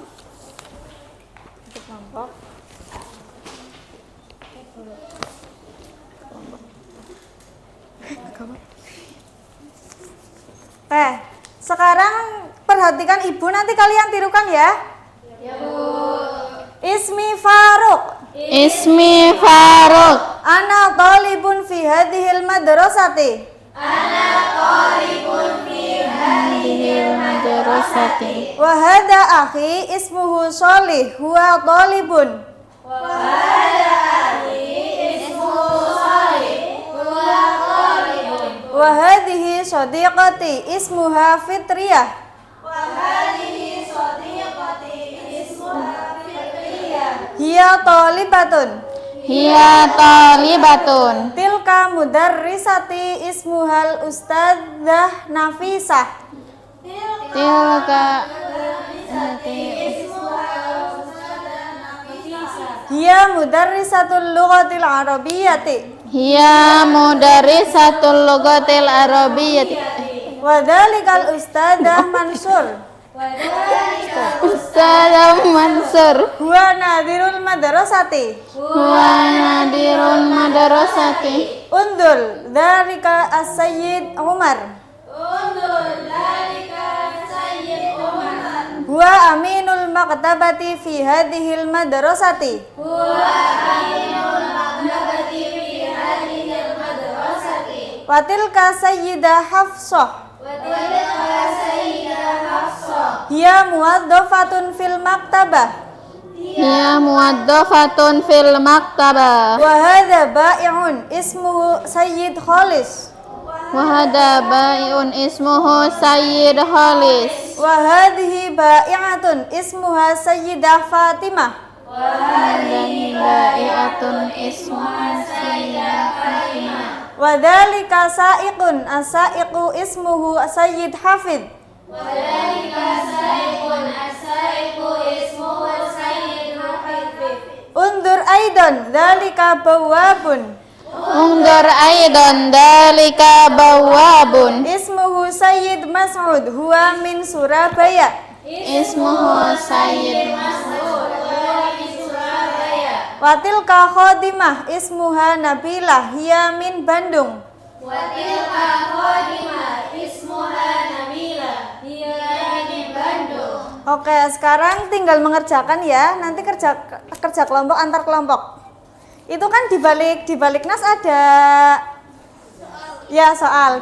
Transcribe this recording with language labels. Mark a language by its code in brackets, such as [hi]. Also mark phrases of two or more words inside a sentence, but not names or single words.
[id] Satu kelompok. Sekarang perhatikan Ibu, nanti kalian tirukan ya. Ya, Bu. [ar] اسمي فاروق. اسمي فاروق. أنا طالب في هذه المدرسة. مدرستي. وهذا أخي اسمه صالح هو طالب. وهذه صديقتي اسمها فطرية. هي طالبة. هي طالبة. تلك مدرستي اسمها الأستاذة نفيسة. Tilka هي مدرسة اللغة العربية. هي مدرسة اللغة العربية. وذلك الأستاذة منصور. أستاذ منصور. هو ناظر المدرسة. هو ناظر المدرسة. انظر ذلك السيد عمر. هو أمين المكتبة في هذه المدرسة. وتلك سيدة حفصة. هي موظفة في المكتبة. هي موظفة في المكتبة. وهذا بائع اسمه سيد خالص. وهذا بائع اسمه سيد خالص. وهذه بائعة اسمها سيدة فاطمة. هذه بائعة اسمها سيدة فاطمة. وذلك سائق السائق اسمه سيد حافظ. انظر أيضا ذلك بواب انظر أيضا ذلك بواب اسمه سيد مسعود هو من سورابايا. اسمه سيد وتلك خادمة اسمها نبيلة هي من باندونغ. [id] Oke, sekarang tinggal mengerjakan ya. Nanti kerja kelompok antar kelompok. Itu kan di balik nas ada ya soal.